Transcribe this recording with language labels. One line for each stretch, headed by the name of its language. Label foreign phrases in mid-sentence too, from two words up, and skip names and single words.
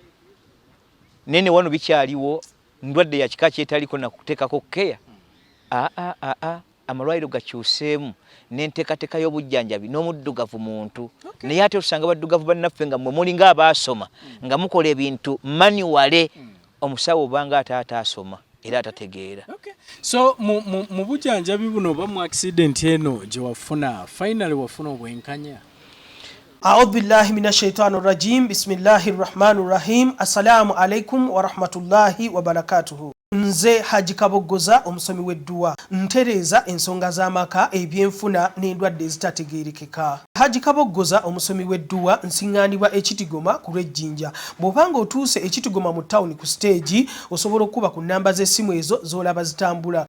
Ganda: nene wano bikyaliwo ndwadde ya kika kyetaliko na kuteekako keya amalwaliro gakyuseemu n'enteekateeka y'obujjanjabi n'omuddugavu muntu naye ate osanga baddugavu bannaffe nga mmwe mulinga abaasoma nga mukola ebintu manuwale omusawo obanga ate ataasoma era atategeera. So mu bujjanjabi buno oba mu accident eno gye wafuna finally wafuna obwenkanya?
Arabic: أعوذ بالله من الشيطان الرجيم بسم الله الرحمن الرحيم السلام عليكم ورحمة الله وبركاته.
Ganda: Nze Haji Kabogoza omusomi w'edduwa ntereza ensonga z'amaka ebyenfuna n'endwadde ezitategeerekeka. Haji Kabogoza omusomi w'edduwa nsiŋŋaanibwa ekitigoma ku lw'ejjinja. Bw'obanga otuuse ekitigoma mu ttawuni ku siteegi osobola okuba ku nnamba z'essimu ezo z'olaba zitambula.